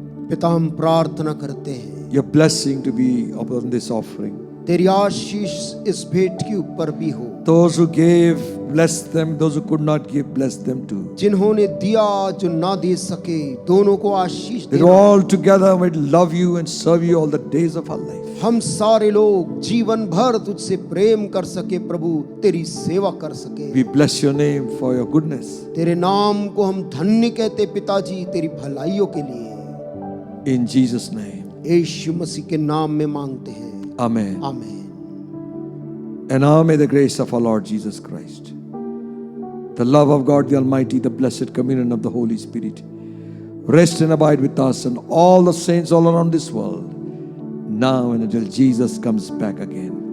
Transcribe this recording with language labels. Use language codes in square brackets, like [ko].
[hi] पिता हम प्रार्थना करते हैं [en] your blessing to be upon this offering. [hi] तेरी आशीष इस भेंट के ऊपर भी हो। [en] Those who gave, bless them. Those who could not give, bless them too. [hi] जिन्होंने दिया जो ना दे सके दोनों को आशीष [en] That [hi] दे। [en] all together might love you and serve you all the days of our life. [hi] हम सारे लोग जीवन भर तुझसे प्रेम कर सके प्रभु, तेरी सेवा कर सके। [en] We bless your name for your goodness. [hi] तेरे नाम को हम धन्य कहते पिताजी, तेरी भलाइयों के लिए [en] In Jesus' name. [hi] यीशु मसीह के नाम में मांगते हैं, [en] Amen. [hi] आमीन। [en] And now may the grace of our Lord Jesus Christ, the love of God the Almighty, the blessed communion of the Holy Spirit, rest and abide with us and all the saints all around this world, now and until Jesus comes back again.